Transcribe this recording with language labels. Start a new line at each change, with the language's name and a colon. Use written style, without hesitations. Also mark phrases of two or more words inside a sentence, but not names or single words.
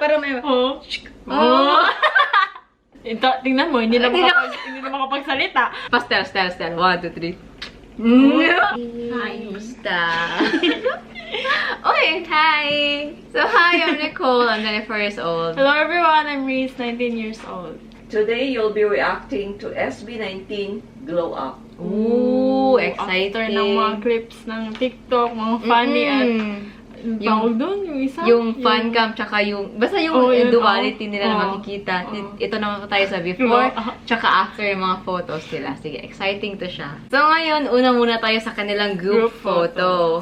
Filipino: pero may... Oh. Oh. Ito, tingnan mo, hindi na makapagsalita.
English: Pastel. 1, 2, 3.
Filipino: Hi, musta?
English: Okay, hi! So, hi, I'm Nicole. I'm 24 years old. Hello everyone, I'm Reese, 19 years old. Today, you'll be reacting to SB19 Glow Up. Ooh, exciting.
Filipino: After ng mga clips ng TikTok, mga funny at tawag doon, yung isa. Yung
English: fan cam,
Filipino: tsaka yung, basta yung duality nila na makikita. Ito naman po tayo sa before, tsaka after yung mga photos nila. Sige, exciting to siya. So ngayon, una muna tayo sa kanilang group photo.